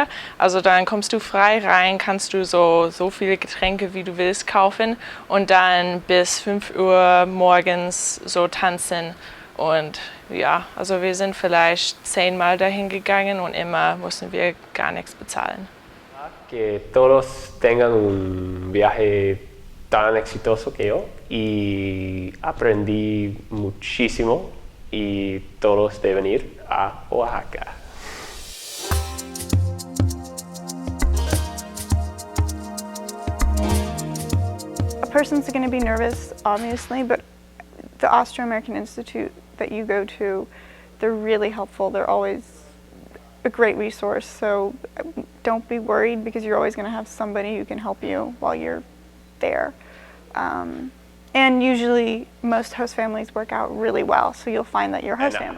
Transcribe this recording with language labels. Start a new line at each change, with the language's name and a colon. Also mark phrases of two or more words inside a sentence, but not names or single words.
German: Also dann kommst du frei rein, kannst du so viele Getränke wie du willst kaufen und dann bis 5 Uhr morgens so tanzen. Und ja, also wir sind vielleicht 10-mal dahin gegangen und immer mussten wir gar nichts bezahlen.
Spanish: Que todos tengan un viaje tan exitoso que yo y aprendí muchísimo. Y todos deben ir a Oaxaca.
English: A person's going to be nervous, obviously, but the Austro-American Institute that you go to, they're really helpful. They're always a great resource, so don't be worried because you're always going to have somebody who can help you while you're there. And usually most host families work out really well, so you'll find that your host family.